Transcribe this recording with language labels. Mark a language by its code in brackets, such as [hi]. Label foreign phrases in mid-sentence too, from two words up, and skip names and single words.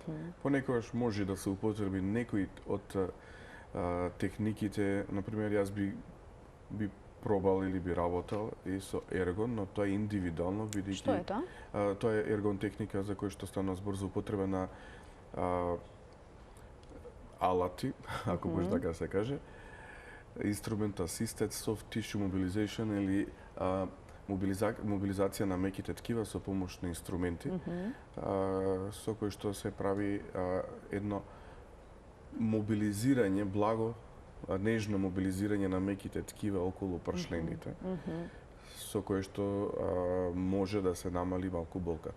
[mk] Понекогаш може да се употреби некои од техниките, например, јас би пробал или би работел и со ергон, но тоа е индивидуално, бидејќи Што е тоа? Тоа е ергон техника за кој што станува збор за употреба на алати, ако може така се каже, [en] instrument assisted soft tissue mobilization [mk] или мобилизација на меките ткива со помош на инструменти, со кој што се прави едно мобилизирање, благо, нежно мобилизирање на меките ткива околу пршлените, со кое што може да се намали малку болката.